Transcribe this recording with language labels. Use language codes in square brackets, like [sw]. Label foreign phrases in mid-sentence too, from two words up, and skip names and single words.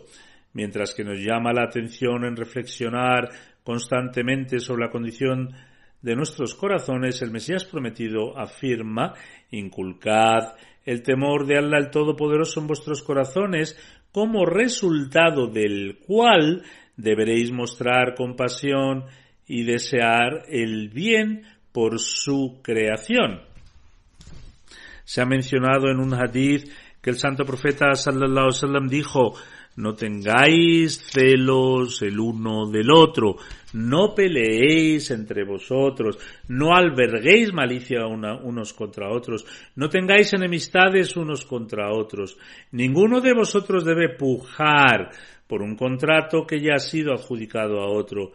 [es] Mientras que nos llama la atención en reflexionar constantemente sobre la condición de nuestros corazones, el Mesías prometido afirma: inculcad el temor de Allah el Todopoderoso en vuestros corazones, como resultado del cual deberéis mostrar compasión y desear el bien por su creación. Se ha mencionado en un hadith que el santo profeta [ar] صلى الله عليه وسلم [es] dijo: no tengáis celos el uno del otro, no peleéis entre vosotros, no alberguéis malicia unos contra otros, no tengáis enemistades unos contra otros. Ninguno de vosotros debe pujar por un contrato que ya ha sido adjudicado a otro.